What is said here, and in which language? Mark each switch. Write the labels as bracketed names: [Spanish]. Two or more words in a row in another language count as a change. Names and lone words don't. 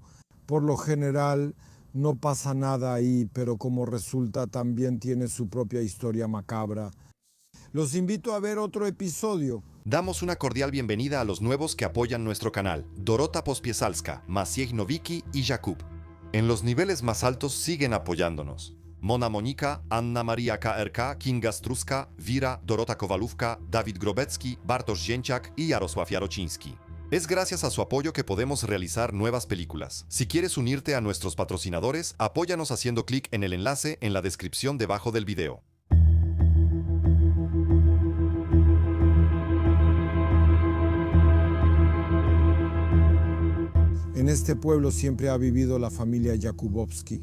[Spanish] Por lo general no pasa nada ahí, pero como resulta también tiene su propia historia macabra. Los invito a ver otro episodio. Damos una cordial bienvenida a los nuevos que apoyan nuestro canal, Dorota Pospiesalska, Maciej Nowicki y Jakub. En los niveles más altos siguen apoyándonos. Mona Monika, Anna Maria KRK, Kinga Struska, Wira, Dorota Kowalówka, Dawid Grobecki, Bartosz Zięciak y Jarosław Jarociński. Es gracias a su apoyo que podemos realizar nuevas películas. Si quieres unirte a nuestros patrocinadores, apóyanos haciendo clic en el enlace en la descripción debajo del video. En este pueblo siempre ha vivido la familia Jakubowski.